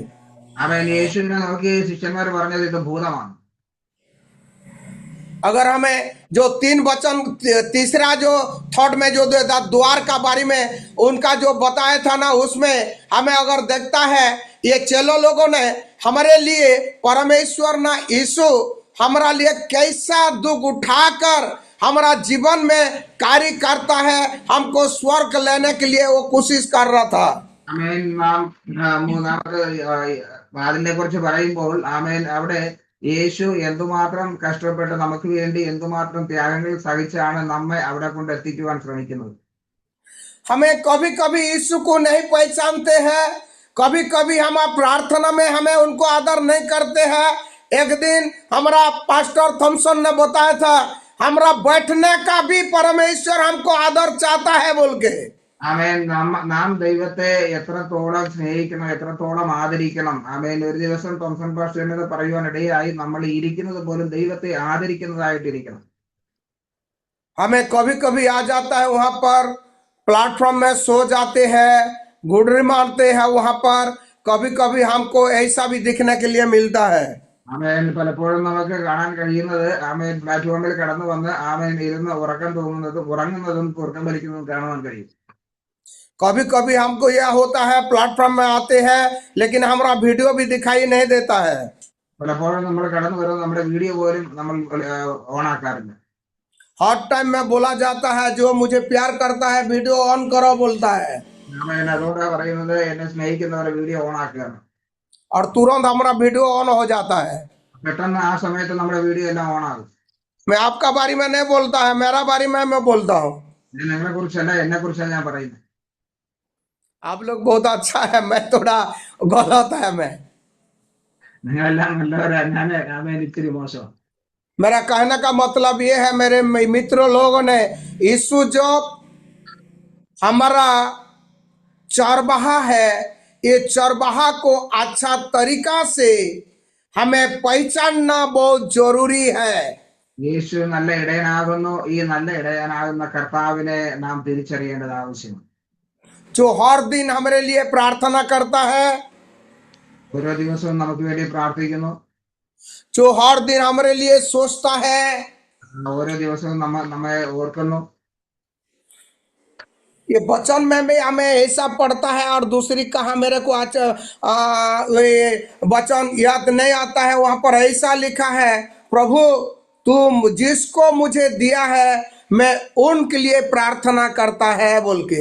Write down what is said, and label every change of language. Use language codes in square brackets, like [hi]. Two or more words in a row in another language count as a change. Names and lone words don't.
[ml] ആമേൻ. യേശുവിനെ നോക്കി ശിഷ്യന്മാർ പറഞ്ഞത് ഇത് ഭൂതമാണ്. [hi] अगर हमें जो 3 वचन तीसरा जो थॉट में जो द्वार का बारे में उनका जो बताया था ना, उसमें हमें अगर देखता है ये चलो लोगों ने हमारे लिए परमेश्वर ना यीशु हमारा लिए कैसा दुख उठाकर हमारा जीवन में कार्य करता है, हमको स्वर्ग लेने के लिए वो कोशिश कर रहा था। [ml] ആമേൻ. നാം മൂന്നാമത് അതിനെ കുറിച്ച് പറയുമ്പോൾ ആമേൻ അവിടെ യേശു എന്തുമാത്രം കഷ്ടപ്പെട്ട് നമുക്ക് വേണ്ടി എന്തുമാത്രം ത്യാഗങ്ങൾ സഹിച്ചാണ് നമ്മെ അവിടെ കൊണ്ട് എത്തിക്കുവാൻ ശ്രമിക്കുന്നത്. [hi] हमें कभी कभी यीशु को नहीं पहचानते हैं, कभी कभी हम प्रार्थना में हमें उनको आदर नहीं करते हैं। एक दिन हमारा पास्टर थॉमसन ने बताया था, हमारा बैठने का भी परमेश्वर हमको आदर चाहता है बोल के। [ml] ആമേൻ. നാം ദൈവത്തെ എത്രത്തോളം സ്നേഹിക്കണം, എത്രത്തോളം ആദരിക്കണം. ആമേൻ. ഒരു ദിവസം തോംസൺ പാസ്റ്റർ എന്നത് പറയുവാനിടയായി, നമ്മൾ ഇരിക്കുന്നത് പോലും ദൈവത്തെ ആദരിക്കുന്നതായിട്ടിരിക്കണം. [hi] हमें कभी कभी आ जाता है वहां पर प्लेटफॉर्म में सो जाते हैं, गुडरी मारते हैं वहां पर, कभी कभी हमको ऐसा भी दिखने के लिए मिलता है। [ml] ആമേൻ. പലപ്പോഴും നമുക്ക് കാണാൻ കഴിയുന്നത് ആമേൻ പ്ലാറ്റ്ഫോമിൽ കടന്നു വന്ന് ആമേൻ ഇരുന്ന് ഉറങ്ങുന്നതും കുറുക്കം വലിക്കുന്നതും കാണുവാൻ കഴിയും. [hi] कभी कभी हमको यह होता है प्लेटफॉर्म में आते हैं लेकिन हमारा वीडियो भी दिखाई नहीं देता है। [ml] പലപ്പോഴും നമ്മൾ കടന്നു വരുന്നത് നമ്മുടെ വീഡിയോ പോലും നമ്മൾ ഓണാക്കാറില്ല. [hi] हर टाइम में बोला जाता है जो मुझे प्यार करता है [en] video on [hi] करो बोलता है, [ml] ആമേൻ. അതുകൊണ്ടാ പറയുന്നത് എന്നെ സ്നേഹിക്കുന്നവരെ വീഡിയോ ഓണാക്കുകയാണ്. [hi] और तुरंत हमारा [en] video on [hi] हो जाता है। [ml] പെട്ടെന്ന് ആ സമയത്ത് നമ്മുടെ വീഡിയോ എല്ലാം ഓണാകും. [hi] मैं आपका बारे में नहीं बोलता है, मेरा बारे में मैं बोलता हूँ। [ml] നിങ്ങളെ കുറിച്ചല്ല, എന്നെ കുറിച്ചാണ് ഞാൻ പറയുന്നത്. [hi] आप लोग बहुत अच्छा है, मैं थोड़ा गलत है। [ml] നിങ്ങളെല്ലാം നല്ലവരാണ്, ഞാൻ ഇത്തിരി മോശമാണ്. [hi] मेरा कहने का मतलब ये है मेरे मित्रों लोगों ने, यीशु जो हमारा चरवाहा है, ये चरवाहा को अच्छा तरीका से हमें पहचानना बहुत जरूरी है। [ml] യേശു നല്ല ഇടയനാകുന്നു. ഈ നല്ല ഇടയനാകുന്ന കർത്താവിനെ നാം തിരിച്ചറിയേണ്ടത് ആവശ്യമാണ്. [hi] जो हर दिन हमारे लिए प्रार्थना करता है, [ml] ഓരോ ദിവസവും നമുക്ക് വേണ്ടി പ്രാർത്ഥിക്കുന്നു. [hi] जो हर दिन हमारे लिए सोचता है, [ml] ഓരോ ദിവസവും നമ്മെ ഓർക്കുന്നു. [hi] ये वचन में भी हमें ऐसा पढ़ता है, और दूसरी कहा मेरे को आज ये वचन याद नहीं आता है, वहां पर ऐसा लिखा है, प्रभु तुम जिसको मुझे दिया है मैं उनके लिए प्रार्थना करता है बोल के।